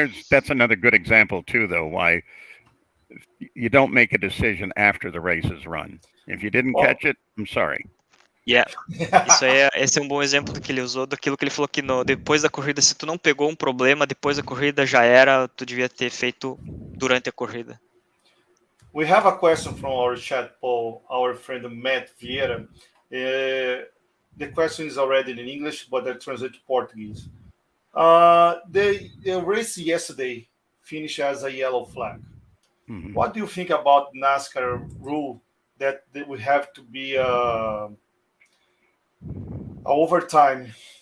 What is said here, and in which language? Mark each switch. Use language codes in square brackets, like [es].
[en] That's another good example too, though, why you don't make a decision after the race is run. If you didn't catch it, I'm sorry. Yeah. [pt] Esse é um bom exemplo do que ele usou, daquilo que ele falou que depois da corrida, se tu não pegou um problema, depois da corrida já era, tu devia ter feito durante a corrida. [en] We have a question from our chat, Paul, our friend Matt Vieira. The question is already in English, but I translate to Portuguese. The race yesterday finished as a yellow flag. Mm-hmm. What do you think about NASCAR rule that we have to be overtime?